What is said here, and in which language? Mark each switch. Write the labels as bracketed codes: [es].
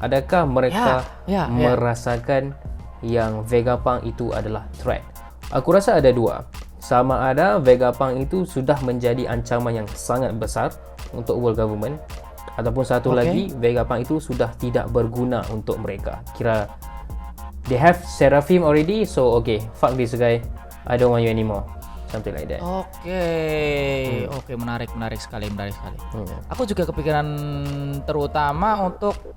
[ms] Adakah mereka merasakan yang Vegapunk itu adalah threat? Aku rasa ada dua. Sama ada Vegapunk itu sudah menjadi ancaman yang sangat besar untuk world government, ataupun satu lagi Vegapunk itu sudah tidak berguna untuk mereka. Kira [en] they have Seraphim already, so okay, fuck this guy, I don't want you anymore, something like that. [ms] Oke, menarik sekali. Aku juga kepikiran terutama untuk